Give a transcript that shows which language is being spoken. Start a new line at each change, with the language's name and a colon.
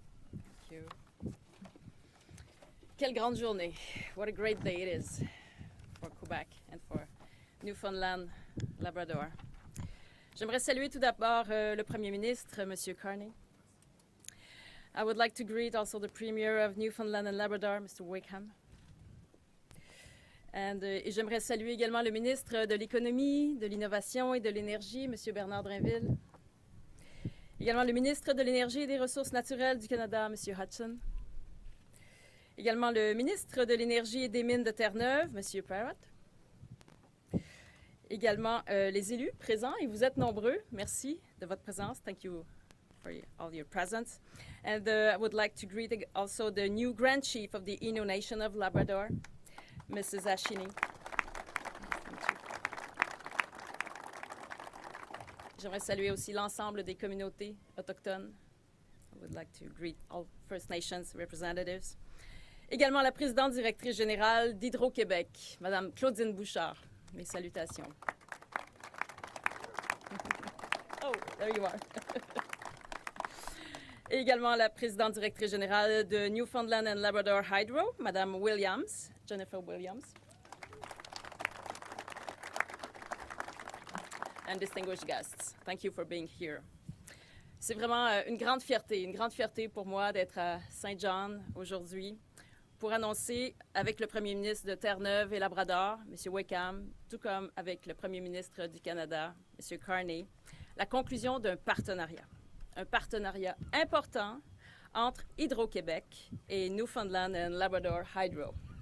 English: Thank you.
French: Quelle grande journée.
English: What a great day it is for Quebec and for Newfoundland, Labrador.
French: J'aimerais saluer tout d'abord le Premier ministre, Monsieur Carney.
English: I would like to greet also the Premier of Newfoundland and Labrador, Mr. Wakeham.
French: Et j'aimerais saluer également le ministre de l'Économie, de l'Innovation et de l'Énergie, M. Bernard Drainville. Également le ministre de l'Énergie et des Ressources naturelles du Canada, M. Hodgson. Également le ministre de l'Énergie et des Mines de Terre-Neuve, M. Parrott. Également les élus présents, et vous êtes nombreux. Merci de votre présence.
English: Thank you for all your presence. And I would like to greet also the new Grand Chief of the Innu Nation of Labrador, Mrs. Ashini.
French: J'aimerais saluer aussi l'ensemble des communautés autochtones.
English: I would like to greet all First Nations representatives.
French: Également la présidente directrice générale d'Hydro-Québec, Mme Claudine Bouchard. Mes salutations.
English: Oh, there you are.
French: Et également la présidente directrice générale de Newfoundland and Labrador Hydro, Mme Williams, Jennifer Williams.
English: And distinguished guests, thank you for being here.
French: C'est vraiment une grande fierté pour moi d'être à Saint John aujourd'hui pour annoncer avec le premier ministre de Terre-Neuve et Labrador, M. Wakeham, tout comme avec le premier ministre du Canada, M. Carney, la conclusion d'un partenariat. Un partenariat important entre Hydro-Québec et Newfoundland and Labrador Hydro.